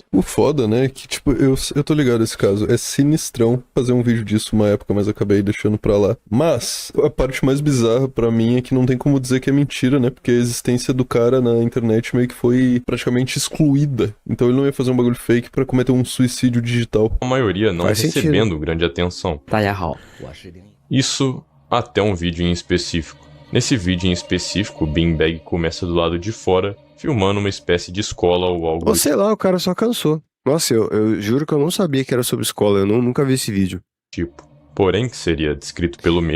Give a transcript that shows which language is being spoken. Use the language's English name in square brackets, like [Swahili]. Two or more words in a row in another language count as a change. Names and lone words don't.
[Portuguese] O foda, né, é que tipo, eu tô ligado nesse caso, é sinistrão fazer um vídeo disso uma época, mas acabei deixando pra lá. Mas, a parte mais bizarra pra mim é que não tem como dizer que é mentira, né, porque a existência do cara na internet meio que foi praticamente excluída. Então ele não ia fazer um bagulho fake pra cometer um suicídio digital. A maioria não Faz recebendo sentido. grande atenção. [Chinese] 大家好，我是林。 [Portuguese] Isso até um vídeo em específico. Nesse vídeo em específico, o Beanbag começa do lado de fora, filmando uma espécie de escola ou algo Ou do sei lá, o cara só cansou. Nossa, eu juro que eu não sabia que era sobre escola, nunca vi esse vídeo. tipo. Porém, que seria descrito pelo mesmo